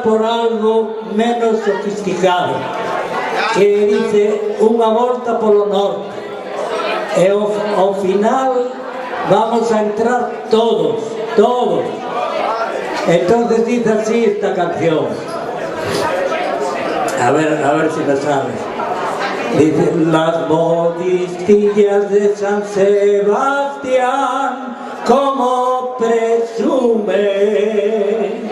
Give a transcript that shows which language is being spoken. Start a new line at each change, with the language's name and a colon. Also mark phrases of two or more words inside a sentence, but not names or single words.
Spanish: por algo menos sofisticado, que dice
Galician: unha volta polo norte, e ao final
Spanish: vamos a entrar todos. Entonces dice así esta canción, a ver si la sabes. Dice: las modistillas de San Sebastián, como presumen.